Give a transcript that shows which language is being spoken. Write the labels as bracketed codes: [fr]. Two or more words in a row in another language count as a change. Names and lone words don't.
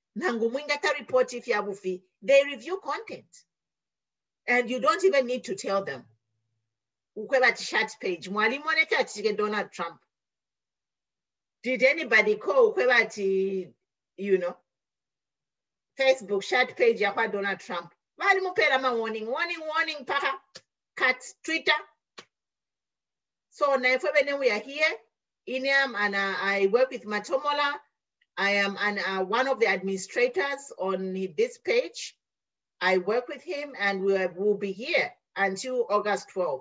[en] They review content. And you don't even need to tell them. Chat page. Donald Trump. Did anybody call you know? Facebook chat page Donald Trump. [bem] Bali mupela ma warning, paka cut Twitter. [en] So now when we are here, Iniam, and I work with Matomola. I am one of the administrators on this page. I work with him, and we'll be here until August 12th.